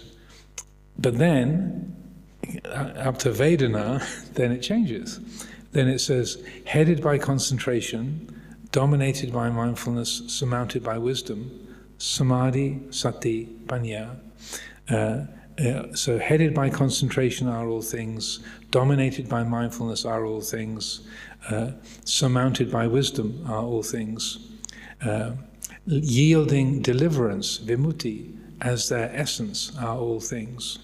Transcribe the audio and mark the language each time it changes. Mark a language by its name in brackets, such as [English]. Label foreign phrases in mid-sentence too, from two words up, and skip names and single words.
[English] But then, up to Vedana, then it changes. Then it says, headed by concentration, dominated by mindfulness, surmounted by wisdom, [Pali] samadhi, sati, panya. [English] So headed by concentration are all things, dominated by mindfulness are all things, surmounted by wisdom are all things, yielding deliverance, vimutti, as their essence are all things.